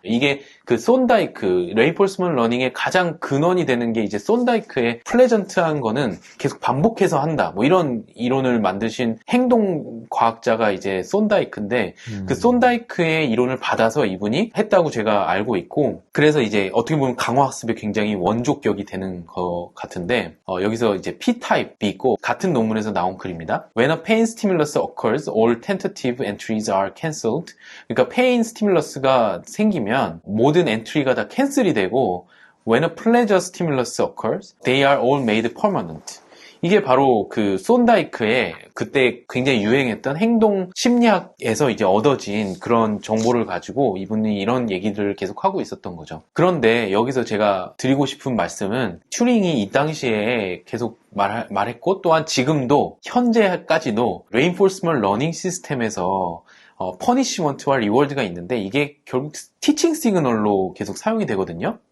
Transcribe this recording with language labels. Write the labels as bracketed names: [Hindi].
[Korean] 이게 그 손다이크, 레인포스먼트 러닝의 가장 근원이 되는 게 이제 손다이크의 플레전트한 거는 계속 반복해서 한다, 뭐 이런 이론을 만드신 행동과학자가 이제 손다이크인데, 그 손다이크의 이론을 받아서 이분이 했다고 제가 알고 있고, 그래서 이제 어떻게 보면 강화학습에 굉장히 원조격이 되는 것 같은데, 여기서 이제 P-타입이 있고, 같은 논문에서 나온 글입니다. [English] When a pain stimulus occurs, all tentative entries are cancelled. [Korean] 그러니까 페인 스티뮬러스가 생기면 모든 엔트리가 다 캔슬이 되고, [English] when a pleasure stimulus occurs, they are all made permanent. [Korean] 이게 바로 그 손다이크의 그때 굉장히 유행했던 행동 심리학에서 이제 얻어진 그런 정보를 가지고 이분이 이런 얘기들을 계속 하고 있었던 거죠. 그런데 여기서 제가 드리고 싶은 말씀은, 튜링이 이 당시에 계속 말했고, 또한 지금도 현재까지도 레인포스먼트 러닝 시스템에서 퍼니시먼트와 리워드가 있는데, 이게 결국 티칭 시그널로 계속 사용이 되거든요.